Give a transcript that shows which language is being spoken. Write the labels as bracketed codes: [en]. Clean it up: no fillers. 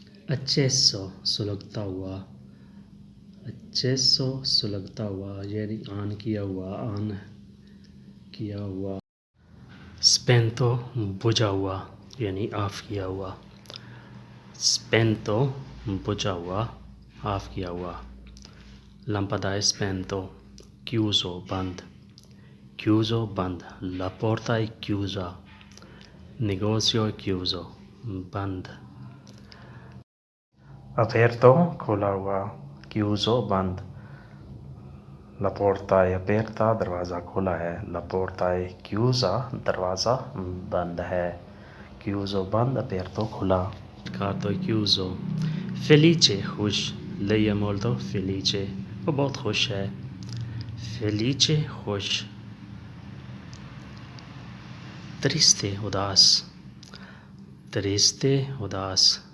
[hi] accesso, सुलगता हुआ, accesso, सुलगता हुआ, यानी ऑन किया हुआ, ऑन किया हुआ। spento, बुझा हुआ, यानी ऑफ किया हुआ। spento, बुझा हुआ, ऑफ किया हुआ। [it] lampada è spento, chiuso, बंद, chiuso, बंद। la porta è chiusa, negozio è chiuso, बंद। [hi] aperto, खुला हुआ, chiuso, बंद। [it] la porta è aperta, [hi] दरवाज़ा खुला है। [it] la porta è chiusa, [hi] दरवाज़ा बंद है। [it] chiuso, बंद, aperto, खुला। carto è chiuso। felice, खुश, lei è molto felice, [hi] वो बहुत खुश है। felice, खुश। triste, उदास, triste, उदास।